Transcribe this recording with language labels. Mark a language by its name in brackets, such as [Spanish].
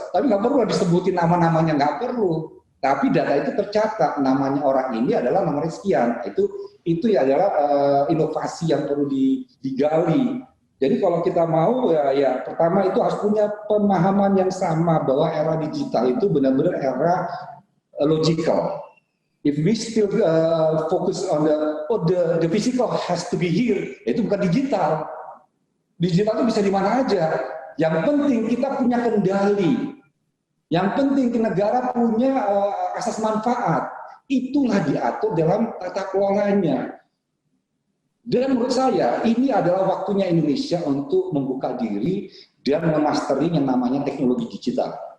[Indonesian] Tapi nggak perlu disebutin nama-namanya, nggak perlu. Tapi data itu tercatat, namanya orang ini adalah nomor sekian. Itu ya adalah inovasi yang perlu digali. Jadi kalau kita mau ya pertama itu harus punya pemahaman yang sama bahwa era digital itu benar-benar era logical. [English] If we still focus on the physical has to be here, [Indonesian] itu bukan digital. Digital itu bisa di mana aja. Yang penting kita punya kendali. Yang penting negara punya asas manfaat. Itulah diatur dalam tata kelolanya. Dan menurut saya ini adalah waktunya Indonesia untuk membuka diri dan memasteri yang namanya teknologi digital.